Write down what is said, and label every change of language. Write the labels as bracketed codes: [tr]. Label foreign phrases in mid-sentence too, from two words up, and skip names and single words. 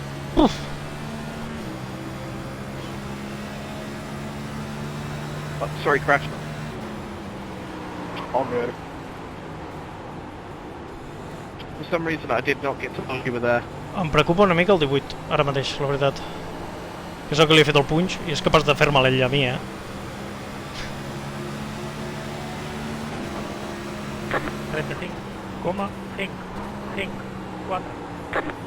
[en] Uf, Oh, sorry, crashed. All good. For some reason, I did not get to know you were there. [ca] em preocupa una mica el 18, ara mateix, la veritat. Que és el que li he fet el punx i és capaç de fer-me l'ell a mi, 35,554.